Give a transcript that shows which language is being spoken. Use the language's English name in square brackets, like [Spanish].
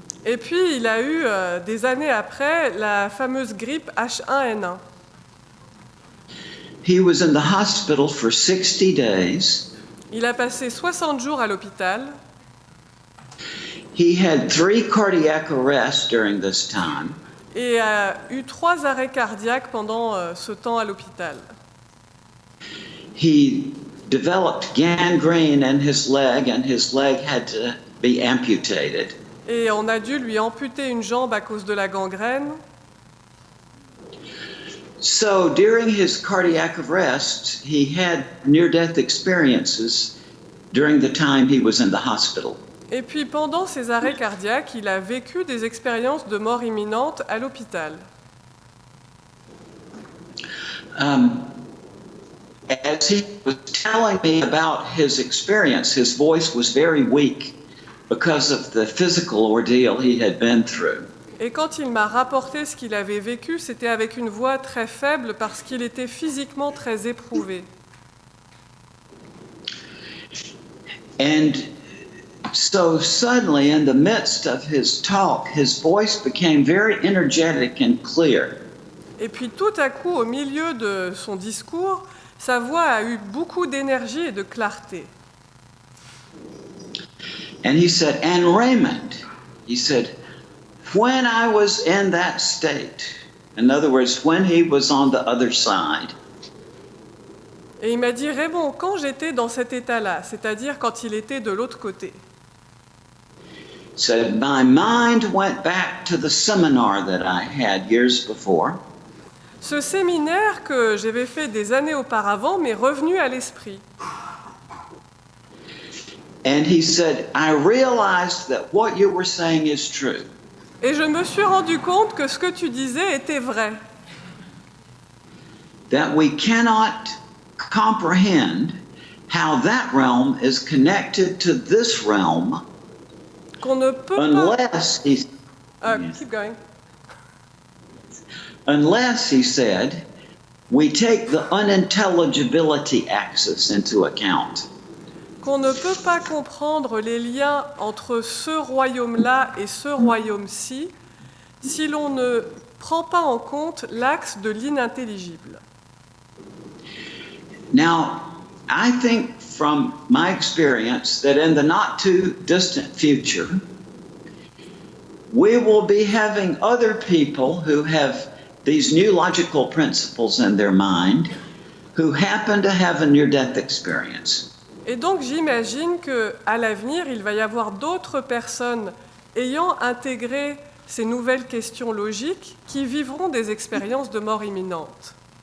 [French] Et puis il a eu des années après la fameuse grippe H1N1. [English] He was in the hospital for 60 days. [French] Il a passé 60 jours à l'hôpital. [English] He had 3 cardiac arrests during this time. [French] Et a eu 3 arrêts cardiaques pendant ce temps à l'hôpital. [English] He developed gangrene in his leg, and his leg had to be amputated. [French] Et on a dû lui amputer une jambe à cause de la gangrène. [English] So during his cardiac arrest, he had near-death experiences during the time he was in the hospital. [French] Et puis pendant ces arrêts cardiaques, il a vécu des expériences de mort imminente à l'hôpital. [English] As he was telling me about his experience, his voice was very weak because of the physical ordeal he had been through. [French] Et quand il m'a rapporté ce qu'il avait vécu, c'était avec une voix très faible parce qu'il était physiquement très éprouvé. [English] And so suddenly, in the midst of his talk, his voice became very energetic and clear. [French] Et puis tout à coup, au milieu de son discours, sa voix a eu beaucoup d'énergie et de clarté. [English] And he said, "And Raymond, he said, when I was in that state, in other words, when he was on the other side, [French] Et il m'a dit, Raymond, quand j'étais dans cet état-là, c'est-à-dire quand il était de l'autre côté, [English] said, my mind went back to the seminar that I had years before. [French] ce séminaire que j'avais fait des années auparavant m'est revenu à l'esprit. [English] And he said, I realized that what you were saying is true. [French] Et je me suis rendu compte que ce que tu disais était vrai. [English] That we cannot comprehend how that realm is connected to this realm [French] Qu'on ne peut [English] unless he, keep going. unless, he said, we take the unintelligibility axis into account. [French] Qu'on ne peut pas comprendre les liens entre ce royaume-là et ce royaume-ci si l'on ne prend pas en compte l'axe de l'inintelligible. [English] Now, I think from my experience that in the not too distant future, we will be having other people who have these new logical principles in their mind who happen to have a near-death experience. [French] Et donc j'imagine qu'à l'avenir, il va y avoir d'autres personnes ayant intégré ces nouvelles questions logiques qui vivront des expériences de mort imminente.